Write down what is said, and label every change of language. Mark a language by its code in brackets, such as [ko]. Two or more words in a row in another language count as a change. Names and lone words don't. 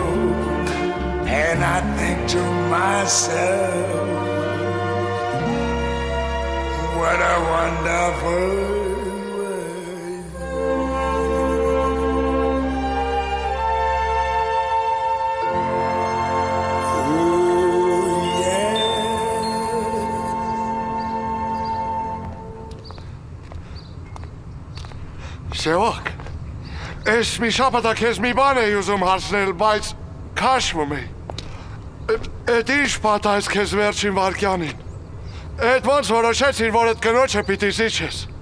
[en] And I think to myself, what a wonderful world. Oh, yeah. [hy] Սևակ, ես մի շաբաթա քեզ մի բան էի ուզում հարցնել, բայց քաշվում էի։ Էդ ինչ պատահեց քեզ վերջին վարկյանին։ Էդ ոնց որոշեցիր, որ էդ կնոջը պիտի զիջես։